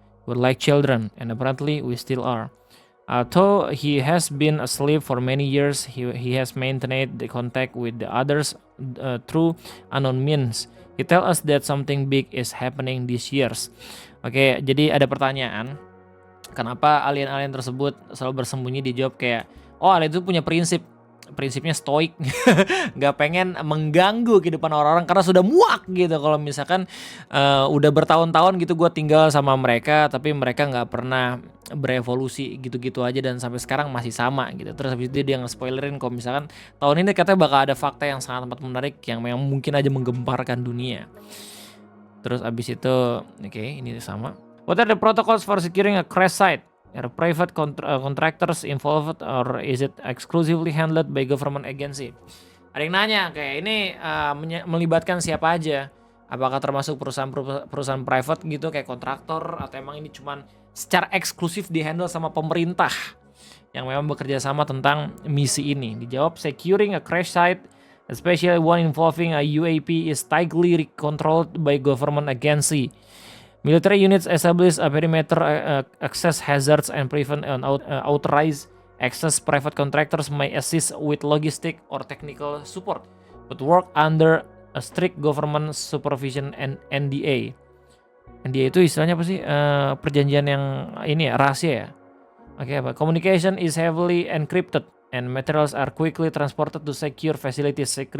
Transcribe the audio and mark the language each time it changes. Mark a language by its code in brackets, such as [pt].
[en] We're like children, and apparently we still are. Although he has been asleep for many years, he has maintained the contact with the others through unknown means. He tells us that something big is happening these years. [id] Oke, jadi ada pertanyaan, kenapa alien-alien tersebut selalu bersembunyi? Dijawab kayak, oh alien itu punya prinsipnya stoik, nggak pengen mengganggu kehidupan orang-orang karena sudah muak gitu. Kalau misalkan udah bertahun-tahun gitu gue tinggal sama mereka, tapi mereka nggak pernah berevolusi gitu-gitu aja dan sampai sekarang masih sama gitu. Terus habis itu dia nge-spoilerin kalau misalkan tahun ini katanya bakal ada fakta yang sangat amat menarik yang memang mungkin aja menggemparkan dunia. Terus abis itu, oke, ini sama. [en] What are the protocols for securing a crash site? Are private contractors involved or is it exclusively handled by government agency? [id] Ada yang nanya kayak ini melibatkan siapa aja? Apakah termasuk perusahaan private gitu kayak kontraktor atau emang ini cuman secara eksklusif dihandle sama pemerintah yang memang bekerja sama tentang misi ini? Dijawab, [en] securing a crash site, especially one involving a UAP, is tightly controlled by government agency. Military units establish a perimeter, access hazards, and prevent unauthorized access. Private contractors may assist with logistic or technical support, but work under a strict government supervision and NDA. [id] NDA itu istilahnya apa sih? Perjanjian yang ini ya, rahasia ya? Oke, apa? [en] Communication is heavily encrypted and materials are quickly transported to secure facilities.